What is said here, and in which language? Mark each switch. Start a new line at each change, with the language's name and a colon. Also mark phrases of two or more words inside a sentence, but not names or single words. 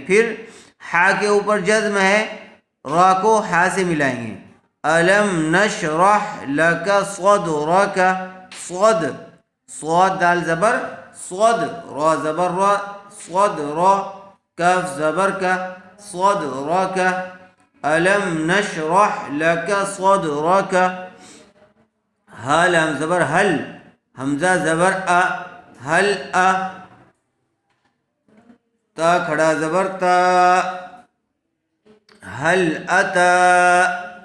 Urdu: پھر ہا کے اوپر جزم ہے، را کو ہا سے ملائیں گے.
Arabic: علم نشرح لک صدرک.
Urdu: صد، صاد دال زبر صد، را زبر را، صد را. کاف زبر کا، صدرک.
Arabic: علم نشرح لک صدرک.
Urdu: ہا لام زبر حل، حمزہ زبر ا، حل ا. تا کھڑا زبر تا، حل اتا.